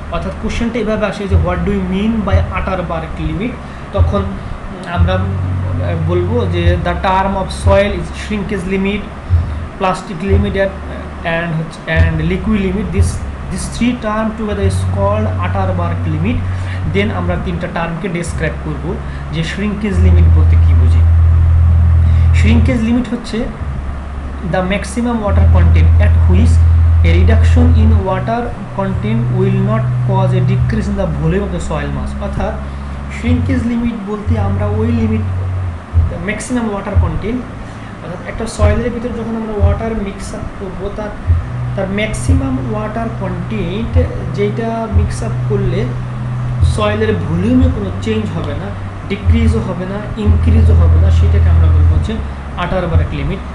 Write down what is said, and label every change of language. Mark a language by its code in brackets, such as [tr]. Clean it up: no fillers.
[bn] অর্থাৎ কোশ্চেনটা এভাবে আসে যে [en] what do you mean by Atterberg limit, [bn] তখন আমরা বলবো যে [en] The term of soil is shrinkage limit, plastic limit and liquid limit, this three term together is called Atterberg limit. [bn] দেন আমরা তিনটা টার্মকে ডেসক্রাইব করব যে শ্রিঙ্কেজ লিমিট বলতে কী বুঝি। [en] shrinkage limit [bn] হচ্ছে [en] The maximum water content at which a reduction in water content will not cause a decrease in the volume of the soil mass। [bn] অর্থাৎ shrinkage limit বলতে আমরা ওই লিমিট ম্যাক্সিমাম ওয়াটার কন্টেন্ট, অর্থাৎ একটা সয়েলের ভিতরে যখন আমরা ওয়াটার মিক্স আপ করবো তার ম্যাক্সিমাম ওয়াটার কন্টেন্ট যেটা মিক্স আপ করলে সয়েলের ভলিউমে কোনো চেঞ্জ হবে না, ডিক্রিজও হবে না, ইনক্রিজও হবে না, সেটাকে আমরা বলবো হচ্ছে আটারবার্গ লিমিট।